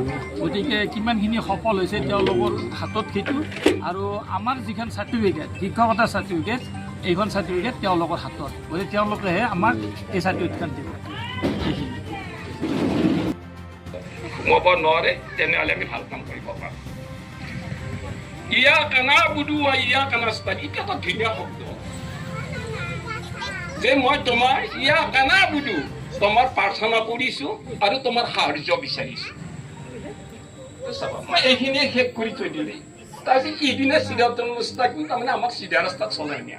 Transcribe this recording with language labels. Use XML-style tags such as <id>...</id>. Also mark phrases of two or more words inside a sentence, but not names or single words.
<as>গতিকে কিমানখিনি সফল হৈছে তেওঁলোকৰ হাতত সেইটো, আৰু আমাৰ যিখন চাৰ্টিফিকেট, শিক্ষকতাৰ চাৰ্টিফিকেট, এইখন চাৰ্টিফিকেট তেওঁলোকৰ হাতত। গতিকে তেওঁলোকেহে আমাক এই চাৰ্টিফিকেটখন দিব। সোমাব নোৱাৰে তেনেহ'লে আমি ভাল কাম কৰিব পাৰোঁ।</as> <ar>إياك نعبد وإياك نستعين,</ar> <as>এটা ধুনীয়া শব্দ যে মই তোমাৰ</as> <ar>إياك نعبد,</ar> <as>তোমাৰ প্ৰাৰ্থনা কৰিছোঁ আৰু তোমাৰ সাহায্য বিচাৰিছোঁ। মই এইখিনিয়ে শেষ কৰি থৈ দিলে। তাৰপিছত ইদিনে</as> <ar>الصراط المستقيم,</ar> <as>তাৰমানে আমাক চিধা ৰাস্তাত চলাই নিয়া।</as>